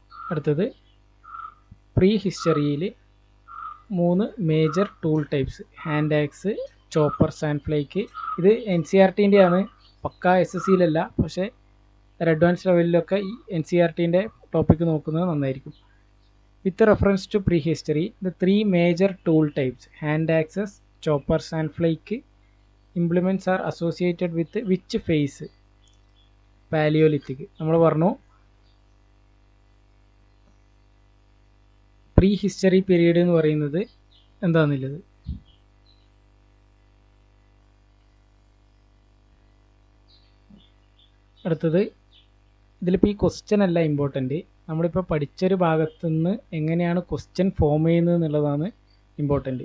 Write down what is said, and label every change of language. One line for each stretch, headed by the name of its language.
Malayalam: അടുത്തത് പ്രീ ഹിസ്റ്ററിയിൽ 3 major tool types, hand ax, chopper, sand flake. ഇത് NCERTൻ്റെ ആണ്, പക്ക SSCയിലല്ല. പക്ഷേ ഒരു അഡ്വാൻസ് ലെവലിലൊക്കെ ഈ NCERTൻ്റെ ടോപ്പിക്ക് നോക്കുന്നത് നന്നായിരിക്കും.
English: With reference to prehistory, the 3 major tool types, hand axes, choppers and flake implements are associated with which phase? Paleolithic.
Malayalam: നമ്മൾ പറഞ്ഞു പ്രീ ഹിസ്റ്ററി പീരീഡ് എന്ന് പറയുന്നത് എന്താണെന്നുള്ളത്. അടുത്തത് ഇതിലിപ്പോൾ ഈ ക്വസ്റ്റ്യൻ അല്ല ഇമ്പോർട്ടൻ്റ്, നമ്മളിപ്പോൾ പഠിച്ചൊരു ഭാഗത്തു നിന്ന് എങ്ങനെയാണ് ക്വസ്റ്റ്യൻ ഫോം ചെയ്യുന്നത് എന്നുള്ളതാണ് ഇമ്പോർട്ടൻ്റ്.